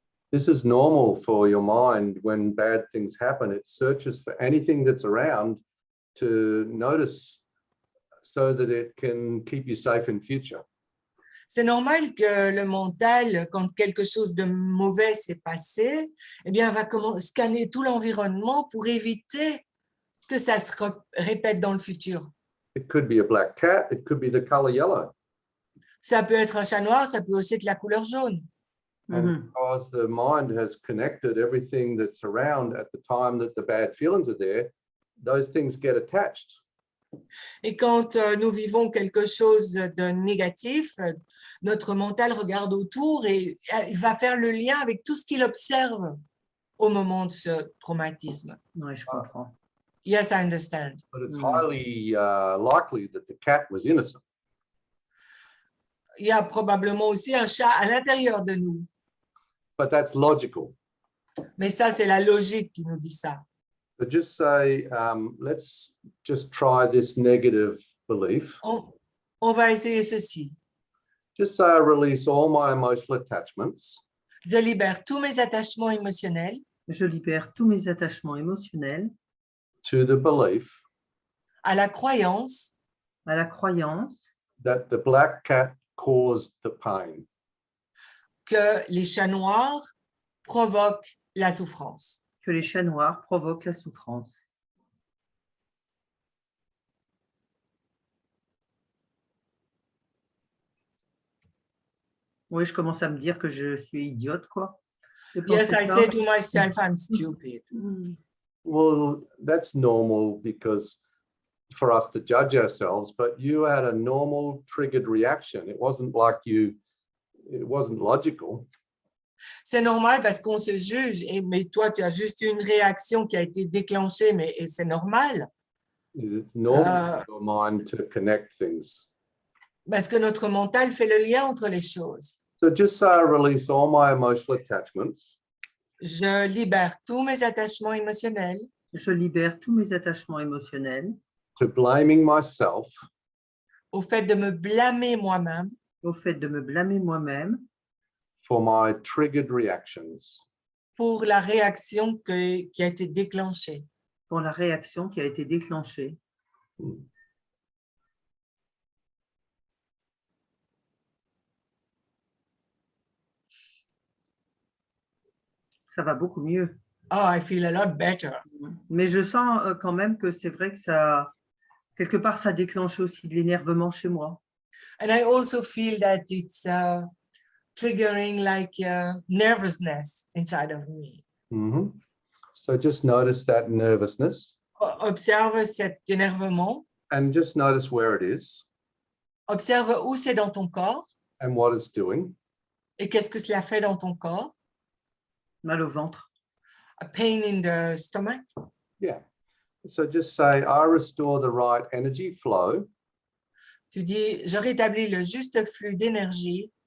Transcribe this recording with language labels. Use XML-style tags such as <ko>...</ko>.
<en>This is normal for your mind when bad things happen. It searches for anything that's around to notice so that it can keep you safe in future.</en> <fr>C'est normal que le mental, quand quelque chose de mauvais s'est passé, eh bien, va scanner tout l'environnement pour éviter que ça se répète dans le futur.</fr> <en>It could be a black cat. It could be the color yellow.</en> <fr>Ça peut être un chat noir, ça peut aussi être la couleur jaune.</fr> <en>And because the mind has connected everything that's around at the time that the bad feelings are there, those things get attached.</en> <fr>Et quand nous vivons quelque chose de négatif, notre mental regarde autour et il va faire le lien avec tout ce qu'il observe au moment de ce traumatisme. Oui, je comprends.</fr> <en>Yes, I understand. But it's highly likely that the cat was innocent.</en> <fr>Il y a probablement aussi un chat à l'intérieur de nous.</fr> <en>But that's logical.</en> <fr>Mais ça, c'est la logique qui nous dit ça.</fr> <en>So just say, let's just try this negative belief.</en> <fr>On va essayer ceci.</fr> <en>Just say I release all my emotional attachments</en> <fr>Je libère tous mes attachements émotionnels Je libère tous mes attachements émotionnels</fr> <en>to the belief</en> <fr>à la croyance à la croyance</fr> <en>that the black cat caused the pain.</en> <fr>que les chats noirs provoquent la souffrance. que les chats noirs provoquent la souffrance. Oui, je commence à me dire que je suis idiote, quoi.</fr> <en>Yes, I say to myself, I'm stupid. Well, that's normal because for us to judge ourselves, but you had a normal triggered reaction. It wasn't like it wasn't logical.</en> <fr>C'est normal parce qu'on se juge, mais toi, tu as juste une réaction qui a été déclenchée, mais c'est normal.</fr> <en>It's normal for your mind to connect things.</en> <fr>Parce que notre mental fait le lien entre les choses.</fr> <en>So just say I release all my emotional attachments</en> <fr>Je libère tous mes attachements émotionnels Je libère tous mes attachements émotionnels</fr> <en>to blaming myself</en> <fr>au fait de me blâmer moi-même au fait de me blâmer moi-même</fr> <en>for my triggered reactions.</en> <fr>pour la réaction qui a été déclenchée. pour la réaction qui a été déclenchée. Ça va beaucoup mieux.</fr> <en>Oh, I feel a lot better.</en> <fr>Mais je sens quand même que c'est vrai que ça, quelque part, ça déclenche aussi de l'énervement chez moi.</fr> <en>And I also feel that it's triggering like nervousness inside of me. So just notice that nervousness</en> <fr>Observe cet énervement.</fr> <en>and just notice where it is</en> <fr>Observe où c'est dans ton corps</fr> <en>and what it's doing.</en> <fr>et qu'est-ce que cela fait dans ton corps. Mal au ventre.</fr> <en>A pain in the stomach. Yeah. So just say, I restore the right energy flow</en> <fr>Tu dis, je rétablis le juste flux d'énergie</fr>